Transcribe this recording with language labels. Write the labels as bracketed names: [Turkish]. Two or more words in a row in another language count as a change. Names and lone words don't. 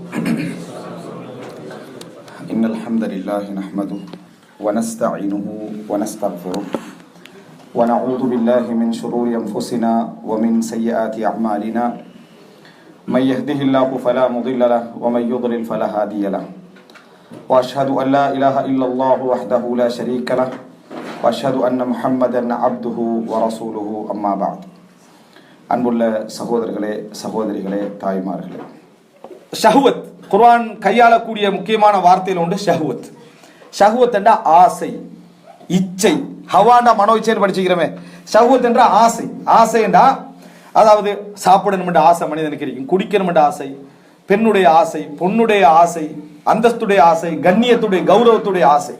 [Arabic] إن الحمد لله نحمده ونستعينه ونستغفره ونعوذ بالله من شرور أنفسنا ومن سيئات أعمالنا. من يهده الله فلا مضل له ومن يضلل فلا هادي له. وأشهد أن لا إله إلا الله وحده لا شريك له وأشهد أن محمدا عبده ورسوله أما بعد. [Tamil] அன்புள்ள சகோதரர்களே, சகோதரிகளே, தாய்மார்களே, ஷஹ்வத் குர்ஆன் கையாளக்கூடிய முக்கியமான வார்த்தையில் உண்டு ஷஹ்வத். ஷஹ்வத் என்ற ஆசை, இச்சை. ஹவாண்டா மனோ இச்சைன்னு படிச்சுக்கிறோமே. ஷஹ்வத் என்ற ஆசை. ஆசை என்றா அதாவது சாப்பிடணும் என்ற ஆசை மனிதனுக்கு இருக்கும், குடிக்கணும் என்ற ஆசை, பெண்ணுடைய ஆசை, பொண்ணுடைய ஆசை, அந்தஸ்துடைய ஆசை, கண்ணியத்துடைய கௌரவத்துடைய ஆசை.